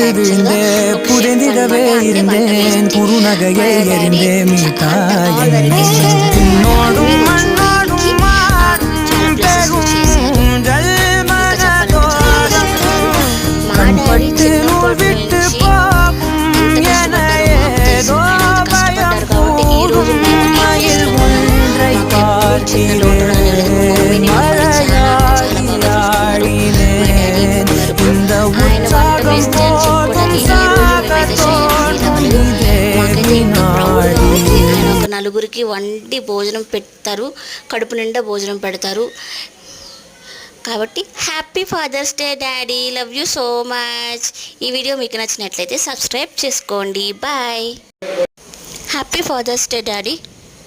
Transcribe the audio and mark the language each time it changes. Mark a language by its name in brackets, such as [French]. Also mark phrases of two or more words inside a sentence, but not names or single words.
[Tamil] விழுந்தே புதைந்திடவே இருந்தேன் குறுநகையை எறிந்தே மீட்டா என்னோடும் மண்ணோடும் மாறும் பெருஞ்சல் மனதோரம் கண்பட்டு நூல் விட்டு போகும் என ஏதோ பயம் கூடும் மயில் ஒன்றை பார்க்கிறேன் மழையாடினேன் இந்த உற்சாகம் போதும் சாக தோன்றும் இதே வினாடி. [Telugu] ఒక నలుగురికి వండి భోజనం పెడతారు, కడుపు నిండా భోజనం పెడతారు. [English] కాబట్టి happy fathers day daddy, love you so much. [Telugu] ఈ వీడియో మీకు నచ్చినట్లయితే సబ్స్క్రైబ్ చేసుకోండి. [English] bye. happy fathers day daddy.